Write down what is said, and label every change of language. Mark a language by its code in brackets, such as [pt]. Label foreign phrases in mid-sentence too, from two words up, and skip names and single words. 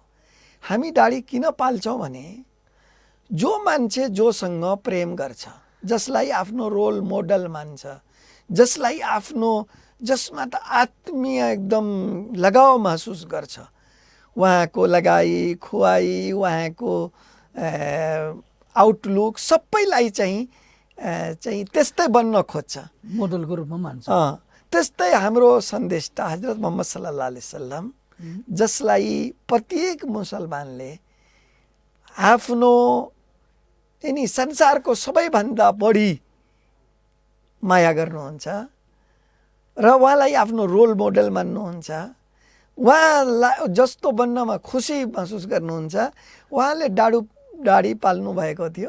[ne] हामी दाढी किन पाल्छौँ भने जो मान्छे जोसँग प्रेम गर्छ, जसलाई आफ्नो [en] role model [ne] मान्छ, जसलाई आफ्नो जसमा त आत्मीय एकदम लगाव महसुस गर्छ, उहाँको लगाई खुवाई, उहाँको आउटलुक सबैलाई चाहिँ त्यस्तै बन्न खोज्छ, मोडलको रूपमा मान्छ। त्यस्तै हाम्रो सन्देशता हजरत मोहम्मद [ar] صلى الله عليه وسلم, [ne] जसलाई प्रत्येक मुसलमानले आफ्नो यिनी संसारको सबैभन्दा बढी माया गर्नुहुन्छ र उहाँलाई आफ्नो [en] role model [ne] मान्नुहुन्छ, उहाँलाई जस्तो बन्नमा खुसी महसुस गर्नुहुन्छ, उहाँले दाढी पाल्नु भएको थियो।